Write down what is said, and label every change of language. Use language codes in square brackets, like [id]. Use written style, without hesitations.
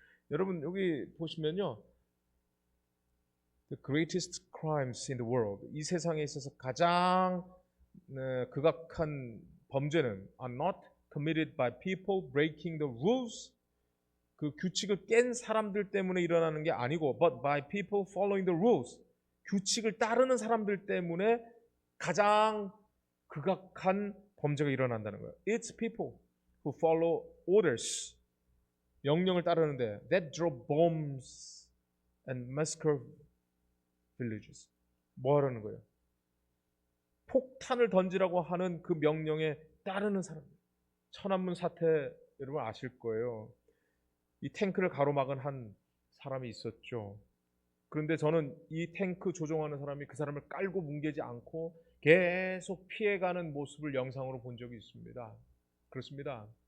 [ko] 여러분, 여기 보시면요, [en] The greatest crimes in the world, [ko] 이 세상에 있어서 가장 극악한 범죄는 [en] are not committed by people breaking the rules, [ko] 그 규칙을 깬 사람들 때문에 일어나는 게 아니고 [en] but by people following the rules, [ko] 규칙을 따르는 사람들 때문에 가장 극악한 범죄가 일어난다는 거예요. [en] It's people who follow orders, [ko] 명령을 따르는데 [en] that drop bombs and massacre villages. [ko] 뭐 하라는 거예요? 폭탄을 던지라고 하는 그 명령에 따르는 사람들. 천안문 사태 여러분 아실 거예요. 이 탱크를 가로막은 한 사람이 있었죠. 그런데 저는 이 탱크 조종하는 사람이 그 사람을 깔고 뭉개지 않고 계속 피해가는 모습을 영상으로 본 적이 있습니다. 그렇습니다.